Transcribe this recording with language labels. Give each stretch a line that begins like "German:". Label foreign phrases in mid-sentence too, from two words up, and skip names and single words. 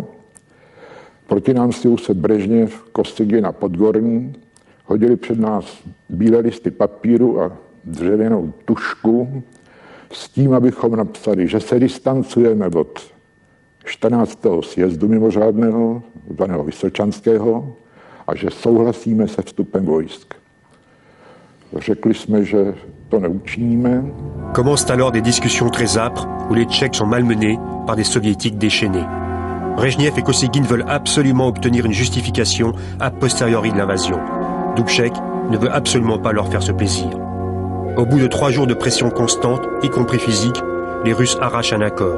Czech: Proti nám si se Brežněv, Kosygin a Podgorný, hodili před nás bílé listy papíru a dřevěnou tušku s tím, abychom napsali, že se distancujeme od 14. sjezdu mimořádného, zvaného Vysočanského, a že souhlasíme se vstupem vojsk. Řekli jsme, že to neučiníme.
French: Commencent alors des discussions très âpres où les Tchèques sont malmenés par des soviétiques déchaînés. Brejnev et Kosygin veulent absolument obtenir une justification a posteriori de l'invasion. Dubček ne veut absolument pas leur faire ce plaisir. Au bout de 3 jours de pression constante, y compris physique, les Russes arrachent un accord.